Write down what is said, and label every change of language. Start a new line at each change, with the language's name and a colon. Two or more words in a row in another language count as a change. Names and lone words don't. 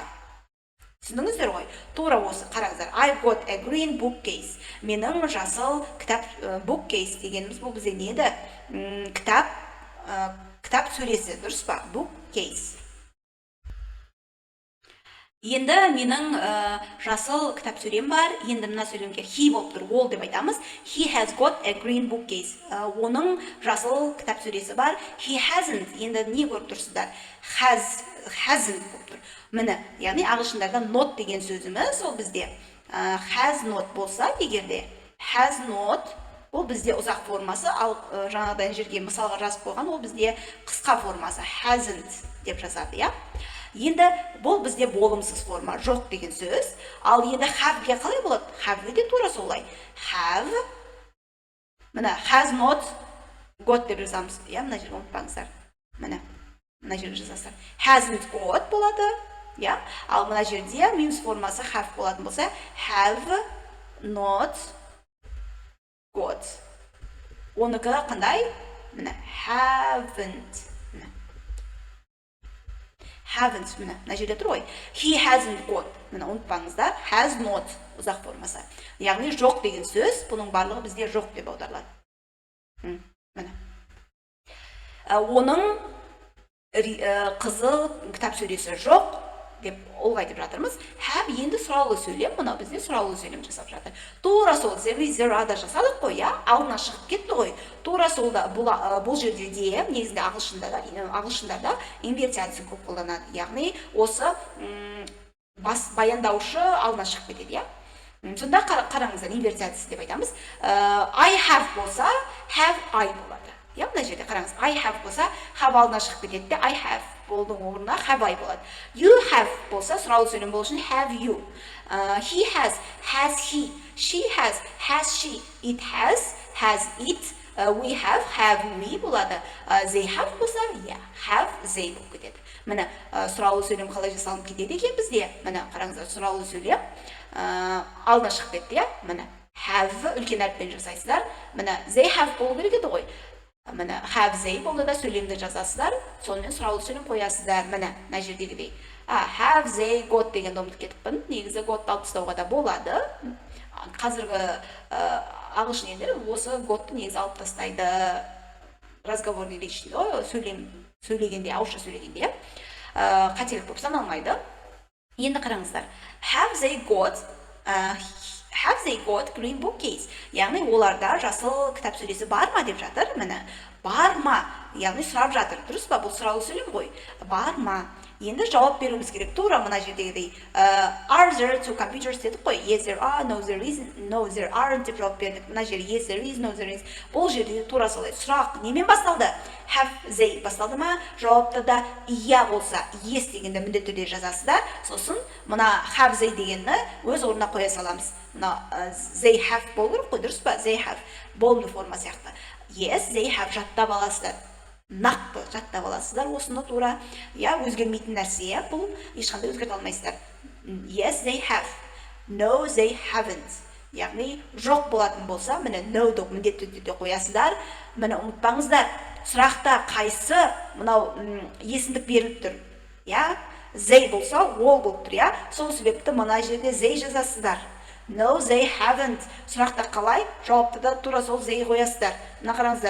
Kazakh: Түсіндіңіздер ғой? Тура осы, қараңыздар.
English: I've got a green bookcase.
Kazakh: Менің жасыл кітап, bookcase дегеніміз бұл бізде не еді? Кітап сөресі, дұрыс па? Bookcase. Енді менің жасыл кітап сөрем бар. Енді мына сөйлемге he болып тұр, ол деп айтамыз.
English: He has got a green bookcase.
Kazakh: Оның жасыл кітап сөресі бар.
English: He hasn't.
Kazakh: Енді не көріп тұрсыздар? Hasn't болып тұр. Міне, яғни ағылшындарда not деген сөзіміз ол бізде.
English: Has not
Kazakh: болса, егерде
English: has not,
Kazakh: ол бізде ұзақ формасы, ал жаңадан жерге мысалға жазып қойған, ол бізде қысқа формасы. Hasn't деп жазады, Енді бұл бізде болымсыз форма, жоқ деген сөз. Ал енді have-ге қалай болады? Have-ге де тура солай. Have, мына
English: has not got
Kazakh: деп жазамыз. Мына жерге ұмытпаңыздар. Мына жерге жазасыздар.
English: Hasn't got
Kazakh: болады. Ал мына жерде минус формасы have болатын болса,
English: have not got.
Kazakh: Оныкі қандай? Мына haven't. Haven't, мына жерде тұр ғой.
English: He hasn't got,
Kazakh: мына ұмытпаңыздар,
English: has not
Kazakh: ұзақ формасы. Яғни жоқ деген сөз, бұның барлығы бізде жоқ деп аударылады. Мына. Оның қызыл кітап сөресі жоқ деп ұлғайтып жатырмыз. Have енді сұраулы сөйлем, мұна бізде сұраулы сөйлем жасап жатыр. Тура сол,
English: there is, there are-
Kazakh: да жасадық қой, алдына шығып кетті ғой. Тура солда бұл жерде де, негізінде ағылшындарда инвертация көп қолданады. Яғни осы баяндаушы алдына шығып кетеді, Сонда қараңыздар, инвертациясы деп айтамыз.
English: I have болса, have I болады.
Kazakh: Мына жерде қараңыз,
English: I have
Kazakh: болса, have алдына шығып кетеді,
English: I have
Kazakh: болдың орнына
English: have I
Kazakh: болады.
English: You have болса,
Kazakh: сұраулы сөйлем болу үшін
English: have you. He has he. She has she. It has it. We have we болады. They have болса, have they болып кетеді.
Kazakh: Міне, сұраулы сөйлем қалай жасалып кетеді екен бізде? Міне, қараңыздар, сұраулы сөйлем алдына шығып кетті, Міне, have үлкен әріппен жасайсыздар. Міне, they have болу керек еді ғой. Міне,
English: have they
Kazakh: болды да сөйлемді жазасыздар, сонымен сұраулы сөйлем қоясыздар. Міне, мына жердегідей.
English: Have they got
Kazakh: дегенді ұмытып кетіппін. Негізі got-ты алып тастауға да болады. Қазіргі ағылшын елдері осы got-ты негізі алып тастайды.
Russian: Разговорный речь
Kazakh: дейді ғой, сөйлегенде, ауызша сөйлегенде. Қателік болып саналмайды. Енді қараңыздар.
English: Have they got, have they got green bookcase?
Kazakh: Яғни оларда жасыл кітап сөресі бар ма деп жатыр. Міне, бар ма? Яғни сұрап жатыр. Дұрыс па? Бұл сұраулы сөйлем ғой. Бар ма? Енді жауап беруіміз керек. Тура мына жердегідей
English: are there two computers
Kazakh: дедік қой.
English: Yes there are, no there isn't, no there aren't деп жауап бердік.
Kazakh: Мына жерде
English: yes there is, no there is.
Kazakh: Бұл жерде тура солай. Сұрақ немен басталды?
English: Have they
Kazakh: басталды ма? Жауапты да иә болса, yes дегенді міндетті түрде жазасыздар. Сосын мына
English: have they
Kazakh: дегенді өз орнына қоя саламыз. Мына
English: they have
Kazakh: болу керек қой, дұрыс па?
English: They have
Kazakh: болымды форма сияқты.
English: Yes, they have
Kazakh: жаттап аласыздар. Нақты жаттап аласыздар осыны тура. Я өзгермейтін нәрсе, бұл ешқандай өзгерте алмайсыздар.
English: Yes, they have. No, they haven't.
Kazakh: Яғни жоқ болатын болса, міне no-ды міндетті түрде қоясыздар. Міне ұмытпаңыздар, сұрақта қайсы мынау есімдік беріліп тұр. Я, they болса, ол болып тұр, я. Сол себепті мына жерде they жазасыздар.
English: No, they haven't.
Kazakh: Сұрақта қалай? Жауапты да тура сол they қоясыздар. Мына қараңыздар.